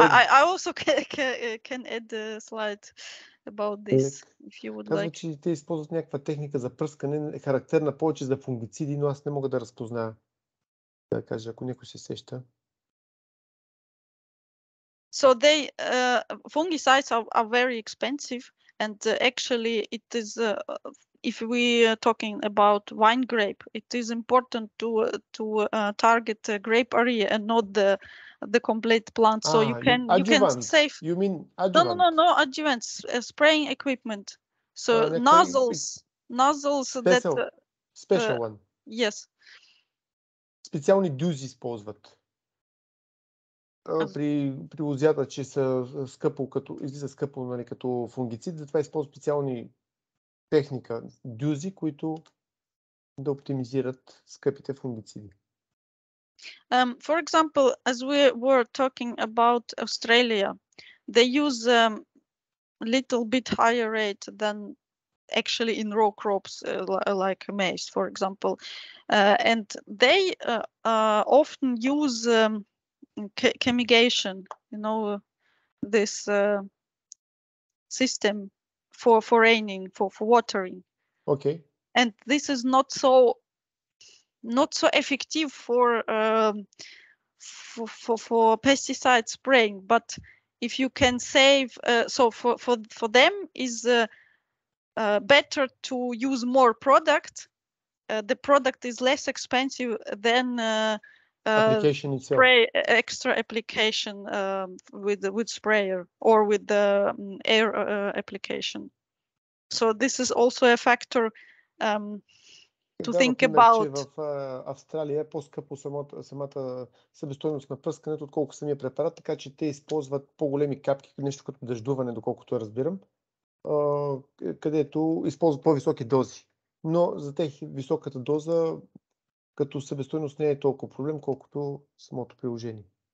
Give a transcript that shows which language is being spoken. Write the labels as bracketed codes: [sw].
[en] I also can add a slide about this if you would [bg] Казва, [en] like. [bg] че те използват някаква техника за пръскане, характерна повече за фунгициди, но аз не мога да разпозная. Да кажа, ако някой се сеща. [en] So they fungicides are very expensive, and actually it is if we are talking about wine grape, it is important to target the grape area and not the complete plant. So you can save. You mean adjuvant? No adjuvants, spraying equipment. So nozzles that special one. Yes. [bg] Специални дюзи използват. При лозята, че са скъпо, излиза скъпо, нали, като фунгицид, затова използват специални техника, дюзи, които да оптимизират скъпите фунгициди. [en] For example, as we were talking about Australia, they use a little bit higher rate than actually in raw crops like maize, for example, and they often use chemigation, you know, this system for raining, for watering. Okay. And this is not so effective for pesticide spraying, but if you can save, so for them is better to use more product. The product is less expensive than application itself. Spray extra application with sprayer or with the air application. So this is also a factor to think about. [bg] Че в Австралия е по-скъпо самата себестойност на пръскането, отколкото самия препарат, така че те използват по-големи капки, нещо като дъждуване, доколкото я разбирам, където използват по-високи дози. Но за тях високата доза като себестойност не е толкова проблем, колкото самото приложение.